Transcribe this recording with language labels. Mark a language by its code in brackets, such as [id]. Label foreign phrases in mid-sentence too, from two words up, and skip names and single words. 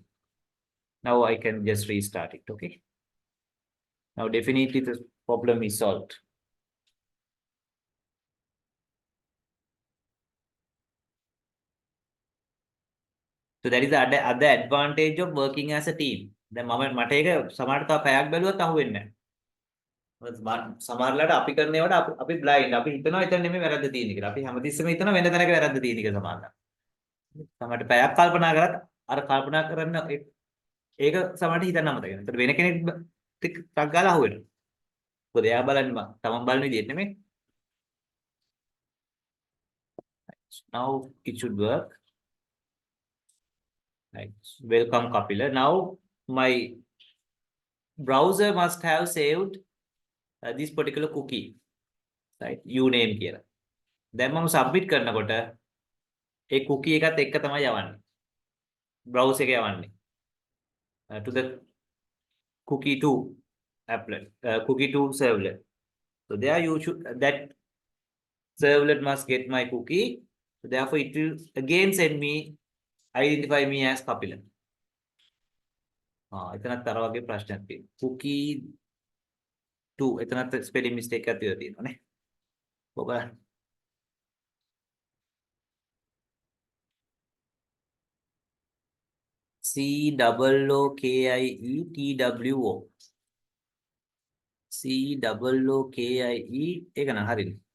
[en] Now I can just restart it. Okay. Now definitely the problem is solved. So that is the other advantage of working as a team. [si] දැන් මට ඒක සමහරට තව පැයක් බැලුවත් අහුවෙන්නේ නැහැ. සමහරලාට අපි කරන ඒවාට අපි බ්ලයින්ඩ්. අපි හිතනවා එතන නෙමෙයි වැරද්ද තියෙන්නේ කියලා. අපි හැමතිස්සෙම හිතනවා වෙන තැනක වැරද්ද තියෙන කියලා සමහරලාට. සමහරට පැයක් කල්පනා කරත් අර කල්පනා කරන ඒක සමහරට හිතන්න අමතක වෙනවා. ඒතර වෙන කෙනෙක් ටක් ගාලා අහුවෙනවා. මොකද එයා බලන්නේ තමන් බලන විදිහට නෙමෙයි. [en] Now it should work. Right. Welcome Kapila. Now my browser must have saved this particular cookie, right? [si] Uname කියලා. දැන් මම submit කරනකොට ඒ cookie එකත් එක්ක තමයි යවන්නේ. browser එක යවන්නේ. [en] To the cookie 2 applet, cookie 2 servlet. So there you should that servlet must get my cookie. So therefore it will again send me identify me as Kapila. [si] එතනත් අර වගේ ප්‍රශ්නයක් තියෙනවා. cookie 2 එතනත් spelling mistake එකක් තියෙනවා නේ. ඔබ [en] COOKIE TWO COOKIE [si] ඒක නම් හරිනේ.